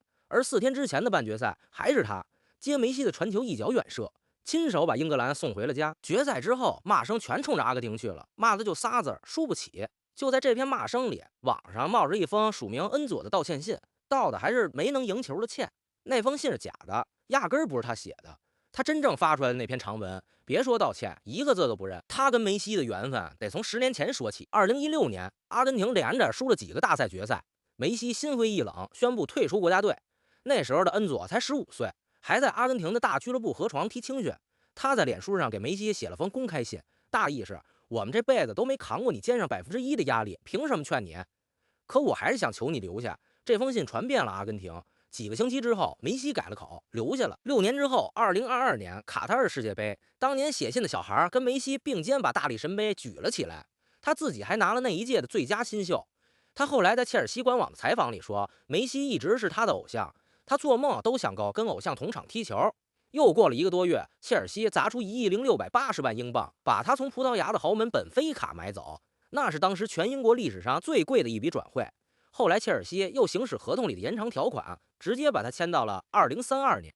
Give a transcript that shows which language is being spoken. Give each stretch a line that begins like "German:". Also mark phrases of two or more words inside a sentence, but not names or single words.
Chinese: 而4天之前的半决赛还是他接梅西的傳球一脚远射，亲手把英格蘭送回了家。决赛之後，骂聲全衝着阿根廷去了，罵的就仨字：輸不起。就在這篇罵聲裡，網上冒着一封署名恩佐的道歉信，道的還是沒能贏球的歉。那封信是假的，壓根兒不是他寫的。他真正發出來的那篇長文，別說道歉，一個字都不認。他跟梅西的緣分得從10年前說起。2016年，阿根廷連着輸了幾個大賽決賽，梅西心灰意冷，宣布退出國家隊。那時候的恩佐才15歲，還在阿根廷的大俱樂部河床踢青訓。他在臉書上給梅西寫了封公開信，大意是：我們這輩子都沒扛過你肩上1%的壓力，憑什麼勸你？可我還是想求你留下。這封信傳遍了阿根廷。幾個星期之後，梅西改了口，留下了。6年之後，2022年卡塔爾世界杯，當年寫信的小孩跟梅西並肩把大力神杯舉了起來，他自己還拿了那一屆的最佳新秀。他後來在切爾西官網的採訪裡說，梅西一直是他的偶像，他做夢都想夠跟偶像同場踢球。又過了1個多月，切爾西砸出1億680萬英鎊，把他從葡萄牙的豪門本菲卡買走，那是當時全英國歷史上最貴的一筆轉會。後來切爾西又行使合同裡的延長條款，直接把他簽到了2032年。